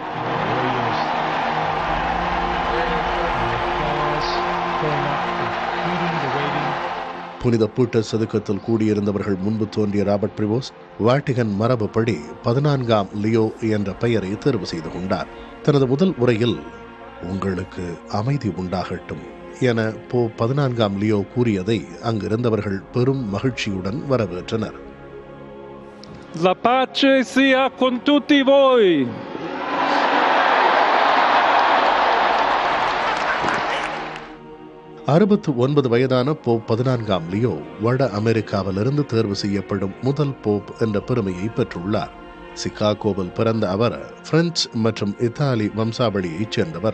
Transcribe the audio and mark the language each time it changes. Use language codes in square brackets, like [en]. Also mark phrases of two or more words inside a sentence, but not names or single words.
[ta] புனித பீட்டர் சதுக்கத்தில் கூடியிருந்தவர்கள் முன்பு தோன்றிய ராபர்ட் பிரிவோஸ் வாட்டிகன் மரபுப்படி 14ஆம் லியோ என்ற பெயரை தேர்வு செய்து கொண்டார். தனது முதல் உரையில் உங்களுக்கு அமைதி உண்டாகட்டும் என போ 14ஆம் லியோ கூறியதை அங்கிருந்தவர்கள் பெரும் மகிழ்ச்சியுடன் வரவேற்றனர். [it] La pace sia con tutti voi. [ta] வயதான போப் 14ஆம் லியோ வட அமெரிக்காவிலிருந்து தேர்வு செய்யப்படும் முதல் போப் என்ற பெருமையை பெற்றுள்ளார். சிகாகோவில் பிறந்த அவர் பிரெஞ்சு மற்றும் இத்தாலி வம்சாவளியைச் சேர்ந்தவர்.